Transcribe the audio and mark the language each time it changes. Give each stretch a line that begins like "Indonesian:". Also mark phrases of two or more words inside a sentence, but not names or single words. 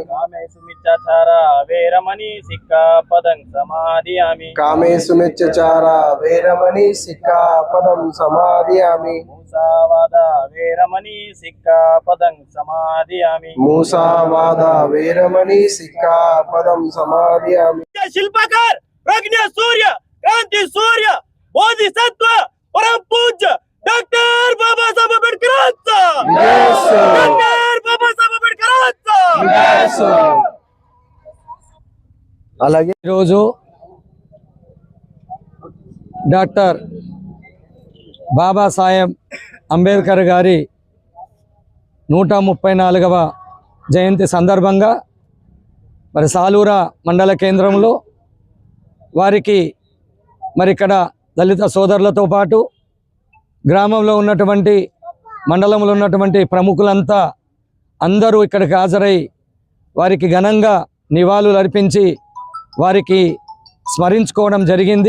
Pali: కామేషు మిచ్చాచార వేరమణి సిక్కాపదం సమాధియామి కామేషు మిచ్చచార వేరమణి సిక్కాపదం సమాధియామి మూసావాద వేరమణి సిక్కాపదం సమాధియామి మూసావాద వేరమణి సిక్కాపదం సమాధియామి
Marathi: शिल्पकार प्रज्ञ सूर्य क्रांति सूर्य बोधिसत्व परम पूज्य डॉक्टर बाबासाहेब आंबेडकरांचा डॉक्टर बाबासाहेब आंबेडकरांचा
Telugu: అలాగే ఈరోజు డాక్టర్ బాబాసాహెబ్ అంబేద్కర్ గారి 134వ జయంతి సందర్భంగా మరి సాలూరా మండల కేంద్రంలో వారికి మరి ఇక్కడ దళిత సోదరులతో పాటు గ్రామంలో ఉన్నటువంటి మండలంలో ఉన్నటువంటి ప్రముఖులంతా అందరూ ఇక్కడికి హాజరై వారికి ఘనంగా నివాళులు అర్పించి వారికి స్మరించుకోవడం జరిగింది.